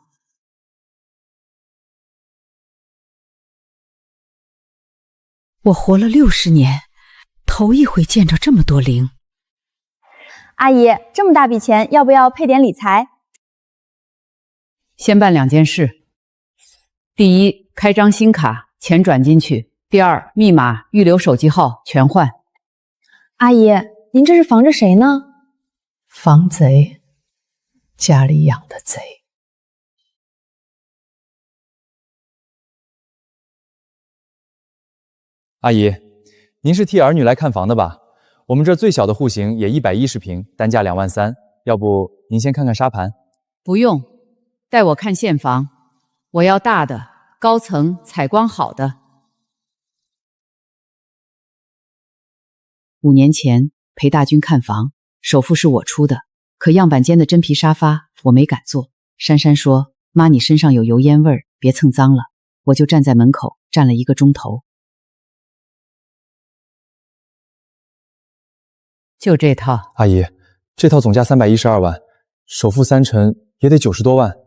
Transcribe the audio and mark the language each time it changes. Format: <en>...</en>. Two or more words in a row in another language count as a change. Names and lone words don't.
<zh>我活了60年，头一回见着这么多零。阿姨，这么大笔钱，要不要配点理财？先办2件事：第一，開張新卡，錢轉進去；第二，密碼、預留手機號全換。阿姨，您這是防着誰呢？防賊，家裡養的賊。阿姨，您是替兒女來看房的吧？我們這最小的戶型也110平，單價2萬3，要不您先看看沙盤？不用，帶我看現房，我要大的，高層，採光好的。5年前陪大軍看房，首付是我出的，可樣板間的真皮沙發我沒敢坐。珊珊說：“媽，你身上有油煙味兒，別蹭髒了。” 我就站在門口站了1個鐘頭。就這套。阿姨，這套總價312萬，首付3成也得90多萬。</zh>